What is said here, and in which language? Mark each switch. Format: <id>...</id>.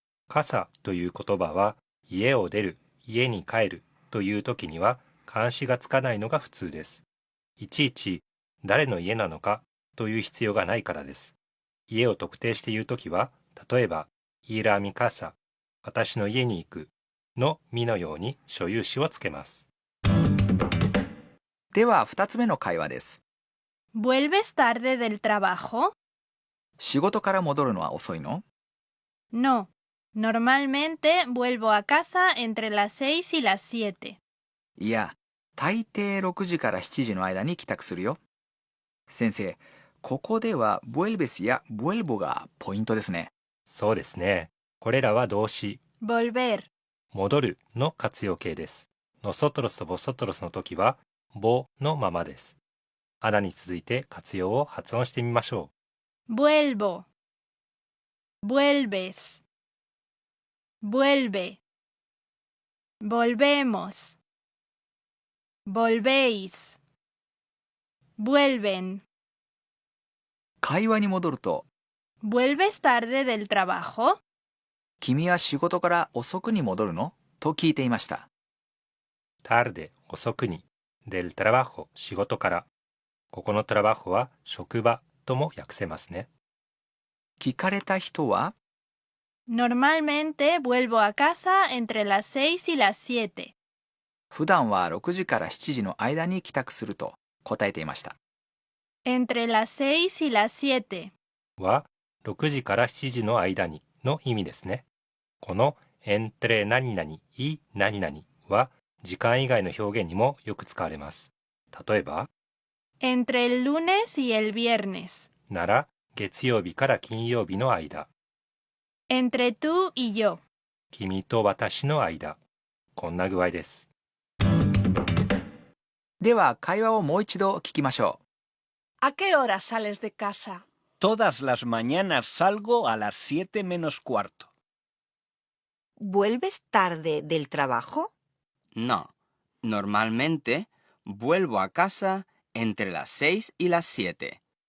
<ja>傘という言葉は、家を出る、家に帰るという時には冠詞がつかないのが普通です。いちいち誰の家なのかという必要がないからです。家を特定して言うときは、例えば、</ja> <es>ir a mi casa、</es> <ja>私の家に行くのみのように所有詞をつけます。では2つ目の会話です。</ja> <es>¿Vuelves tarde del trabajo?</es> <ja>仕事から戻るのは遅いの？</ja> <es>No. Normalmente vuelvo a casa entre las 6 y las 7.</es> <ja>いや、大抵6時から7時の間に帰宅するよ。先生、ここでは vuelves や vuelvo がポイントですね。そうですね。これらは動詞、</ja> <es>Volver.</es> <ja>戻るの活用形です。 nosotros と vosotros の時は、ぼのままです。アナに続いて活用を発音してみましょ</ja> <es>Vuelvo. Vuelves. Vuelve. Volvemos. Volvéis. Vuelven.</es> <ja>会話に戻ると、</ja> <es>¿Vuelves tarde del trabajo?</es> <ja>君は仕事から遅くに戻るの？と聞いていました。う。 tarde 遅くに、</ja> <es>del trabajo</es> <ja>仕事から。ここの trabajo は職場とも訳せますね。聞かれた人は、</ja> <es>Normalmente vuelvo a casa entre las 6 y las 7.</es> <ja>普段は6時から7時の間に帰宅すると答えていました。</ja> <es>Entre las 6 y las 7.</es> <ja>は6時から7時の間にの意味ですね。この entre 何々い何々は時間以外の表現にもよく使われます。例えば、</ja> <es>Entre el lunes y el viernes.</es> <ja>なら月曜日から金曜日の間。</ja> <es>Entre tú y yo.</es> <ja>君と私の間。こんな具合です。では会話をもう一度聞きましょう。</ja> <es>¿A qué hora sales de casa? Todas las mañanas salgo a las 7 menos cuarto. ¿Vuelves tarde del trabajo? No. Normalmente vuelvo a casa entre las 6 y las 7.</es>